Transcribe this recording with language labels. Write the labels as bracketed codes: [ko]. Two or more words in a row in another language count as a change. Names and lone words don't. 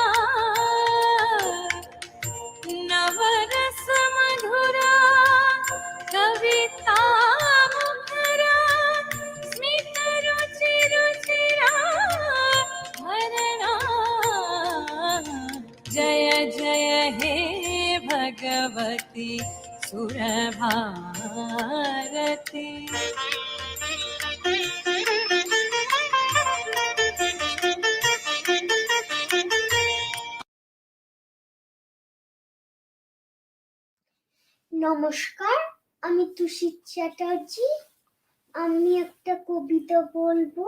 [sa] नवरस मधुरा कविता मुखरा, स्मित रुचि रुचिरा भरणा। जय जय हे भगवती सुरभारती। [bn] নমস্কার, আমি তুষিত চ্যাটার্জি। আমি একটা কবিতা বলবো।